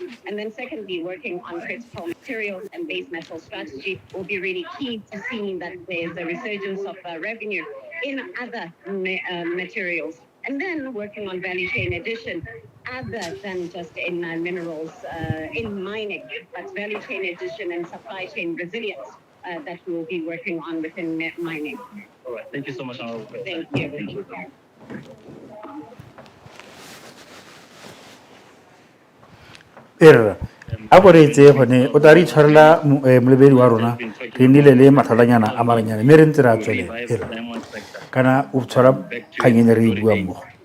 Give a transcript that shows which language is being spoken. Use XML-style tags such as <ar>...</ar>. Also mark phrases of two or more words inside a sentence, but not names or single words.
<en>And then secondly, working on critical materials and base metal strategy will be really key to seeing that there's a resurgence of revenue in other materials. And then working on value chain addition, other than just in minerals, in mining, but value chain addition and supply chain resilience that we will be working on within mining. All right. Thank you so much. Thank you. Thank you.</en> <tn>A go re etse gone o tla re itshwarela molebedi wa rona re nnile le matlhalanyana a maranyana mme re ntse re a tswelela kana o tshwara kganyeng re e buang mmogo.</tn>